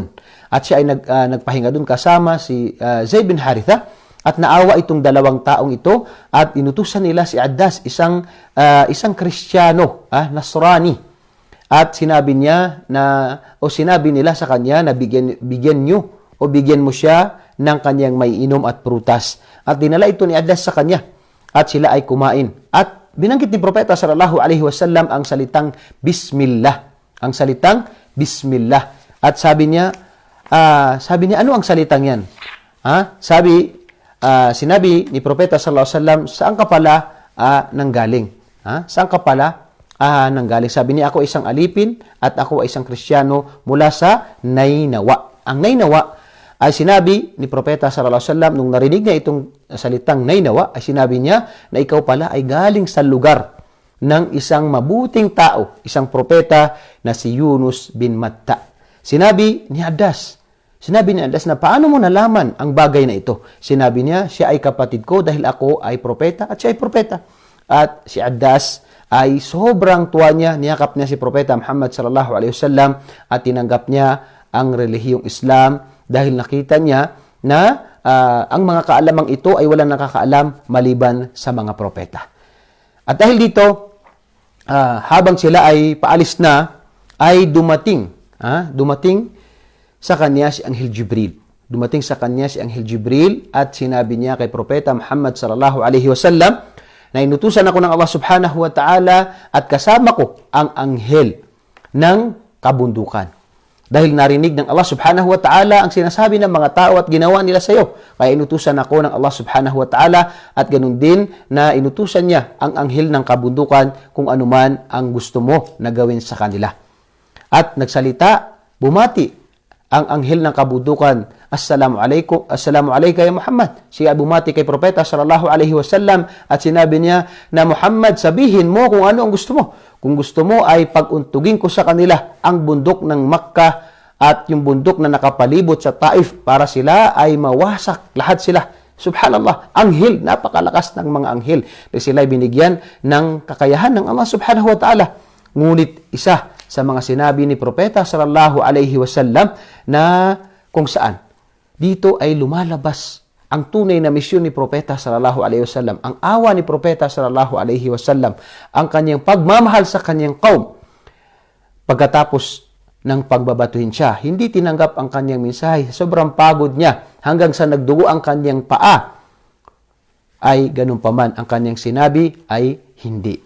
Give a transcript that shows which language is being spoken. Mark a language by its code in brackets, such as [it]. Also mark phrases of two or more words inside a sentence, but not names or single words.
[tl] At siya ay nagpahinga doon kasama si Zayd bin Haritha at naawa itong dalawang taong ito at inutusan nila si Addas, isang Kristiyano, Nasrani. At sinabi nila sa kanya na bigyan mo siya ng kanyang may inom at prutas. At dinala ito ni Addas sa kanya at sila ay kumain. At binanggit ni Propeta [ar] صلى الله عليه وسلم [tl] ang salitang Bismillah. Ang salitang Bismillah. At sabi niya, ano ang salitang yan? Sinabi ni Propeta [ar] صلى الله عليه وسلم, [tl] saan ka pala nanggaling? Saan ka pala nanggaling? Sabi niya, ako isang alipin at ako ay isang Kristiyano mula sa Nainawa. Ang Nainawa ay sinabi ni Propeta [ar] صلى الله عليه وسلم [tl] nung narinig niya itong salitang Nainawa, ay sinabi niya na ikaw pala ay galing sa lugar ng isang mabuting tao, isang propeta na si Yunus bin Matta. Sinabi ni Addas na paano mo nalaman ang bagay na ito? Sinabi niya, siya ay kapatid ko dahil ako ay propeta at siya ay propeta. At si Addas ay sobrang tuwa niya, niyakap niya si Propeta Muhammad [ar] صلى الله عليه وسلم [tl] at tinanggap niya ang relihiyong Islam dahil nakita niya na ang mga kaalamang ito ay walang nakakaalam maliban sa mga propeta. At dahil dito, habang sila ay paalis na, ay dumating sa kanya si Anghel Jibril. Dumating sa kanya si Anghel Jibril at sinabi niya kay Propeta Muhammad [ar] صلى الله عليه وسلم [tl] na inutusan ako ng [ar] الله سبحانه وتعالى [tl] at kasama ko ang anghel ng kabundukan. Dahil narinig ng [ar] الله سبحانه وتعالى [tl] ang sinasabi ng mga tao at ginawa nila sa iyo. Kaya inutusan ako ng [ar] الله سبحانه وتعالى [tl] at ganun din na inutusan niya ang anghel ng kabundukan kung anuman ang gusto mo na gawin sa kanila. At nagsalita, bumati ang anghel ng kabundukan, [ar] السلام عليك يا محمد. [tl] Siya bumati kay Propeta [ar] صلى الله عليه وسلم [tl] at sinabi niya na Muhammad, sabihin mo kung ano ang gusto mo. Kung gusto mo ay paguntugin ko sa kanila ang bundok ng Makkah at yung bundok na nakapalibot sa Taif para sila ay mawasak. Lahat sila. Subhanallah. Anghel. Napakalakas ng mga anghel. Na sila ay binigyan ng kakayahan ng [ar] الله سبحانه وتعالى. [tl] Ngunit isa sa mga sinabi ni Propeta [ar] صلى الله عليه وسلم [tl] na kung saan dito ay lumalabas ang tunay na misyon ni Propeta [ar] صلى الله عليه وسلم, [tl] ang awa ni Propeta [ar] صلى الله عليه وسلم, [tl] ang kanyang pagmamahal sa kanyang kaum. Pagkatapos ng pagbabatuhin siya, hindi tinanggap ang kanyang mensahe. Sobrang pagod niya hanggang sa nagdugo ang kanyang paa. Ay ganun pa man ang kanyang sinabi ay hindi.